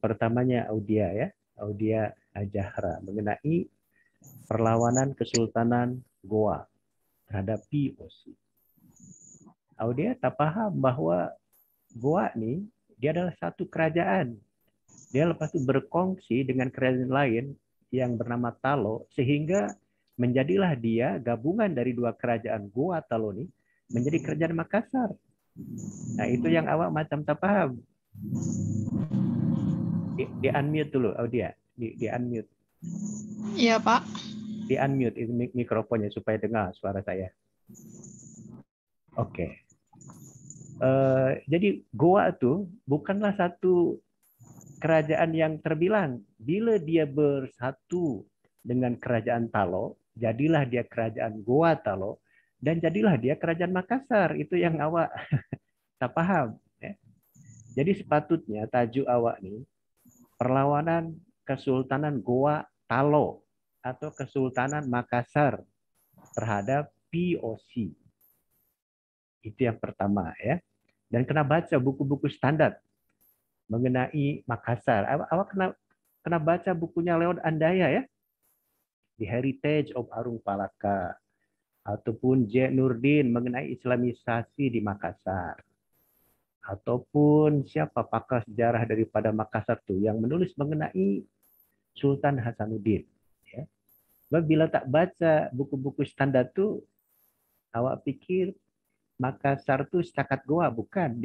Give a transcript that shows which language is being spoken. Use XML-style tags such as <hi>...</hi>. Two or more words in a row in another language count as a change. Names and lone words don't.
<ms>Pertamanya Audia, ya, Audia Ajahra mengenai perlawanan Kesultanan Goa terhadap POC. Audia tak paham bahwa Goa ni dia adalah satu kerajaan. Dia lepas itu berkongsi dengan kerajaan lain yang bernama Talo, sehingga menjadilah dia gabungan dari dua kerajaan Goa Talo ini menjadi kerajaan Makassar. Nah itu yang awak macam tak paham. Di unmute dulu, Audia. Di unmute. Iya Pak. Di unmute mikrofonnya supaya dengar suara saya. Oke. Jadi Goa itu bukanlah satu kerajaan yang terbilang. Bila dia bersatu dengan kerajaan Talo, jadilah dia kerajaan Goa Talo, dan jadilah dia kerajaan Makassar. Itu yang awak tak paham. Ya. Jadi sepatutnya tajuk awak ni perlawanan Kesultanan Goa Talo atau Kesultanan Makassar terhadap POC. Itu yang pertama ya. Dan kena baca buku-buku standar mengenai Makassar. Awak kena baca bukunya Leon Andaya ya. The Heritage of Arung Palaka. Ataupun J. Nurdin mengenai Islamisasi di Makassar. Ataupun siapa pakar sejarah daripada Makassar itu yang menulis mengenai Sultan Hasanuddin. Ya. Bila tak baca buku-buku standar itu, awak pikir Makassar itu setakat Goa, bukan.</ms>